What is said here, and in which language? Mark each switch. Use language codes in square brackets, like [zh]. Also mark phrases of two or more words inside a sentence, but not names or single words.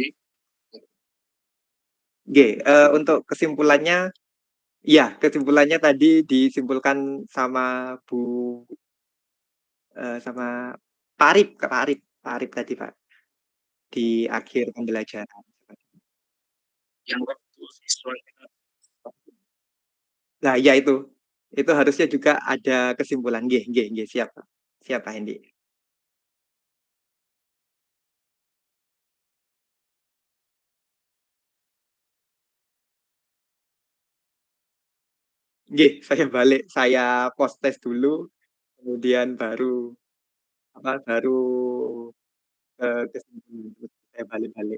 [id] Nggih, untuk kesimpulannya iya, kesimpulannya tadi disimpulkan sama sama Pak Arif tadi, Pak, di akhir pembelajaran. Nah, iya itu. Itu harusnya juga ada kesimpulan. [jv] Nggih, nggih, nggih, [id] siap, Pak. Siap, Pak Hendi. Nggih, saya [en] post test [id] dulu, kemudian baru kesimpulan, terus saya balik-balik.